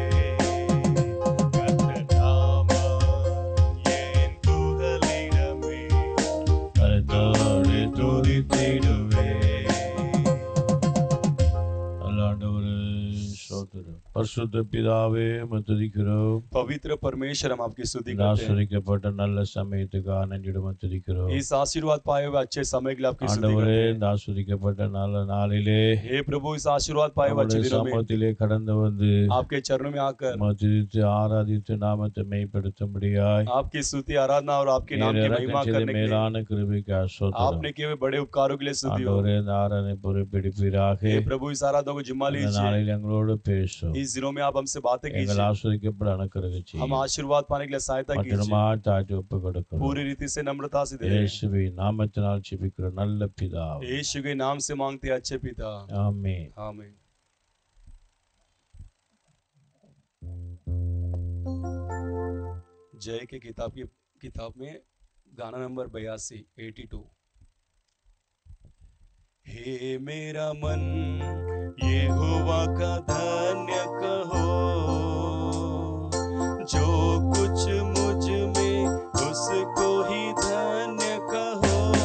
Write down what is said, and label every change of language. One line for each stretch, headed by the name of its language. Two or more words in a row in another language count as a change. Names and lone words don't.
Tamil: கர்த்தர் நாமம் என் புகலிடமே, கர்த்தரை துதித்திடுவே. ஆண்டவரே ஸ்தோத்திரம். பரிசுத்த பிதாவே உம்மை துதிக்கிறோம்.
Hindi: पवित्र परमेश्वर हम आपकी स्तुति करते हैं।
Tamil: ஆசீர்வதிக்கப்பட்ட நல்ல சமயத்துக்காக நன்றியுடன் துதிக்கிறோம்.
Hindi: इस आशीर्वाद पाए हुए अच्छे समय के लिए आपकी स्तुति
Tamil: ஆண்டவரே
Hindi: करते हैं।
Tamil: இந்த ஆசீர்வதிக்கப்பட்ட நல்ல நாளிலே
Hindi: हे प्रभु, इस आशीर्वाद पाए हुए अच्छे
Tamil: நம்முடைய
Hindi: दिनों में
Tamil: சமூகத்திலே கடந்து வந்து
Hindi: आपके चरणों में आकर
Tamil: உம்மை துதித்து ஆராதித்து நாமத்தை மெய்ப்படுத்தும்படியாய்
Hindi: आपकी स्तुति आराधना और आपके नाम
Tamil: நீர்
Hindi: की
Tamil: இறக்கம்
Hindi: महिमा
Tamil: செய்த
Hindi: करने के लिए
Tamil: மேலான கிருபைக்காக ஸ்தோத்திரம்.
Hindi: आपने किए हुए बड़े उपकारों के लिए स्तुति हो।
Tamil: ஆண்டவரே இந்த ஆராதனை பொறுப்பெடுப்பீராக.
Hindi: हे प्रभु, इस आराधना को जिम्मा
Tamil: இந்த
Hindi: लीजिए।
Tamil: நாளில் எங்களோடு பேசும்.
Hindi: इस दिनों में आप हमसे बातें
Tamil: எங்கள்
Hindi: कीजिए।
Tamil: ஆசீர்வதிக்கப்பட அனுக்கிரகம்
Hindi: हम
Tamil: செய்யும்.
Hindi: आशीर्वाद पाने के लिए सहायता कीजिए।
Tamil: மற்றமா தாழ்த்தி ஒப்புக் கொடுக்கிறோம்.
Hindi: पूरी रीति से नम्रता से दे।
Tamil: இயேசுவின் நாமத்தினால் ஜெபிக்கிற நல்ல பிதாவே.
Hindi: यीशु के नाम से मांगते हैं अच्छे पिता,
Tamil: ஆமென்.
Hindi: आमीन। जय के किताब में गाना नंबर 82 82। हे मेरा मन यहोवा का धन्य कहो, जो कुछ मुझ में उसको ही धन्य कहो।